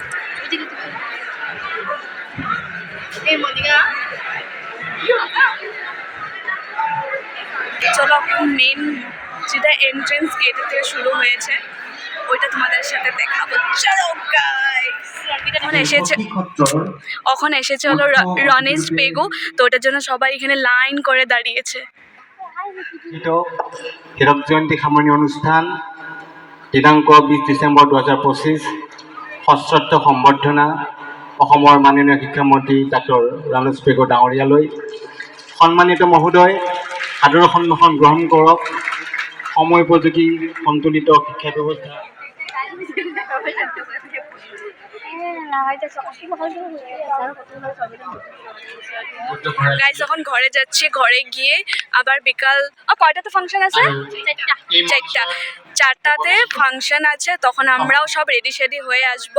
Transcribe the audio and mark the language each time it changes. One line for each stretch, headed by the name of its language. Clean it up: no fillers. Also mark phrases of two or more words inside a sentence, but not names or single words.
Bangla: চলো এখন মেন যেটা এন্ট্রেন্স গেট থেকে শুরু হয়েছে ওইটা তোমাদের সাথে দেখাবো চলো গাইস এখন এসেছে হলো রনেশ পেগু, তো ওটার জন্য সবাই এখানে লাইন করে দাঁড়িয়েছে।
Assamese: হীরক জয়ন্তী সামৰণি অনুষ্ঠান দিনাংক 20 ডিচেম্বৰ 2025 ষষ্ঠ সম্বৰ্ধনা অসমৰ মাননীয় শিক্ষামন্ত্ৰী ডক্টৰ ৰমেশ পেগু ডাঙৰীয়ালৈ। সন্মানিত মহোদয়, সাদৰ সন্মান গ্ৰহণ কৰক। সময় উপযোগী সন্তুলিত শিক্ষা ব্যৱস্থা
Bangla: গাইস এখন ঘরে যাচ্ছি, ঘরে গিয়ে আবার বিকাল কয়টাতে ফাংশন আছে? 4টাতে ফাংশন আছে, তখন আমরাও সব রেডি শেডি হয়ে আসব।